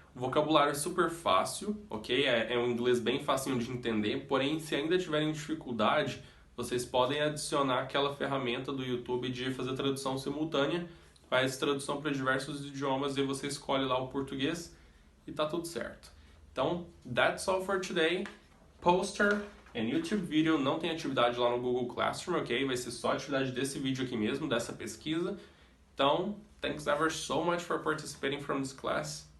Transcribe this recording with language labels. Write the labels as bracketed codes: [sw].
[pt] O vocabulário é super fácil, ok? É um inglês bem facinho de entender, porém, se ainda tiverem dificuldade, vocês podem adicionar aquela ferramenta do YouTube de fazer tradução simultânea, faz tradução para diversos idiomas e você escolhe lá o português e tá tudo certo. Então, [en] that's all for today. Poster and YouTube video, [pt] não tem atividade lá no Google Classroom, ok? Vai ser só atividade desse vídeo aqui mesmo, dessa pesquisa. Então, [en] thanks ever so much for participating from this class.